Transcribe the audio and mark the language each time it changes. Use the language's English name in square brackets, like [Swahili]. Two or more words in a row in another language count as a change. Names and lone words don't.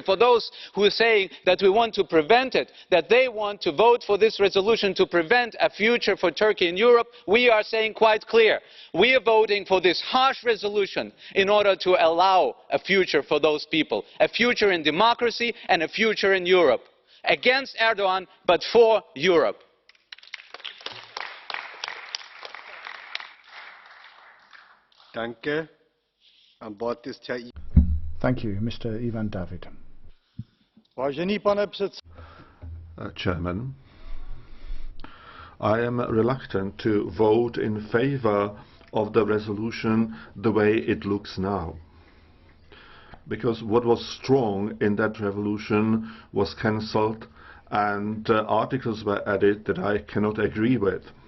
[English] For those who are saying that we want to prevent it, that they want to vote for this resolution to prevent a future for Turkey in Europe, we are saying quite clear. We are voting for this harsh resolution in order to allow a future for those people, a future in democracy and a future in Europe. Against Erdogan, but for Europe. [German] Danke. Am Wort ist Herr [English] Thank you, Mr. Ivan David. [Czech] Vážený pane předsedo, [English] Chairman, I am reluctant to vote in favor of the resolution the way it looks now. Because what was strong in that resolution was cancelled, and articles were added that I cannot agree with.